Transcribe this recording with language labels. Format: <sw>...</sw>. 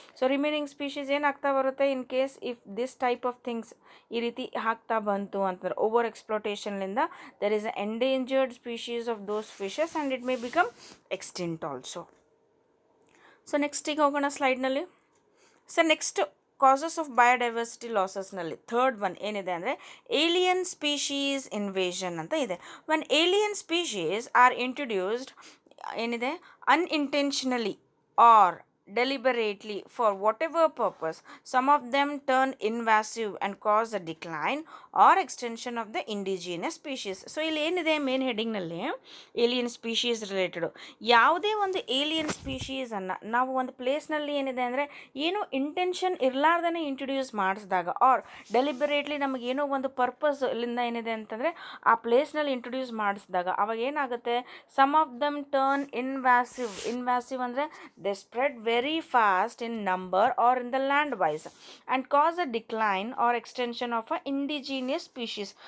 <en>so remaining species</en> <kn>ಏನಾಗ್ತಾ ಬರುತ್ತೆ</kn> <en>in case if this type of things</en> <kn>ಈ ರೀತಿ ಆಗ್ತಾ ಬಂತು ಅಂತಂದ್ರೆ over ಎಕ್ಸ್ಪ್ಲೋಟೇಷನ್ಲಿಂದ</kn> <en>There is a endangered species of those fishes and it may become extinct also.</en> <kn>So ನೆಕ್ಸ್ಟಿಗೆ ಹೋಗೋಣ ಸ್ಲೈಡ್ನಲ್ಲಿ. So next causes of biodiversity ಲಾಸಸ್ನಲ್ಲಿ third one ಏನಿದೆ ಅಂದರೆ ಏಲಿಯನ್ ಸ್ಪೀಶೀಸ್ ಇನ್ವೇಷನ್ ಅಂತ ಇದೆ.</kn> <en>one alien species are introduced</en> <kn>ಏನಿದೆ</kn> <en>unintentionally or deliberately for whatever purpose, some of them turn invasive and cause a decline or extension of the indigenous species.</en> <kn>So ಇಲ್ಲಿ ಏನಿದೆ main ಹೆಡಿಂಗ್ನಲ್ಲಿ alien species related, ಯಾವುದೇ ಒಂದು alien ಸ್ಪೀಶೀಸನ್ನು ನಾವು ಒಂದು ಪ್ಲೇಸ್ನಲ್ಲಿ ಏನಿದೆ ಅಂದರೆ ಏನೋ ಇಂಟೆನ್ಷನ್ ಇರಲಾರ್ದೇ ಇಂಟ್ರೊಡ್ಯೂಸ್ ಮಾಡಿಸಿದಾಗ ಆರ್ ಡೆಲಿಬರೇಟ್ಲಿ ನಮಗೇನೋ ಒಂದು ಪರ್ಪಸ್ ಇಲ್ಲಿಂದ ಏನಿದೆ ಅಂತಂದರೆ ಆ ಪ್ಲೇಸ್ನಲ್ಲಿ ಇಂಟ್ರೊಡ್ಯೂಸ್ ಮಾಡಿಸಿದಾಗ ಅವಾಗ ಏನಾಗುತ್ತೆ,</kn> <en>some of them turn invasive</en> <kn>ಅಂದರೆ</kn> <en>They spread very fast in number or in the land wise and cause a decline or extension of a indigenous species.</en>